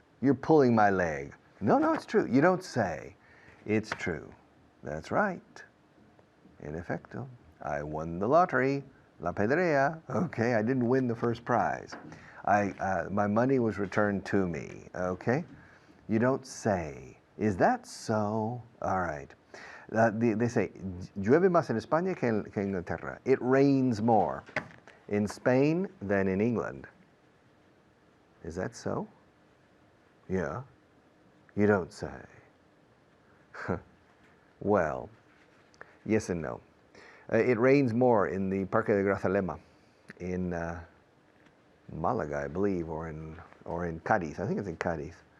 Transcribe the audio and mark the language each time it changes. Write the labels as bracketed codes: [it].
[en] You're pulling my leg. No, no, it's true. You don't say. It's true. That's right. [es] En efecto. [en] I won the lottery. La pedrea. Okay, I didn't win the first prize. My money was returned to me. Okay? You don't say. Is that so? All right. They say, [es] llueve más en España que en Inglaterra. [en] It rains more in Spain than in England. Is that so? Yeah. You don't say. Well, yes and no. It rains more in the Parque de Grazalema in Malaga, I believe, or in Cadiz. I think it's in Cadiz.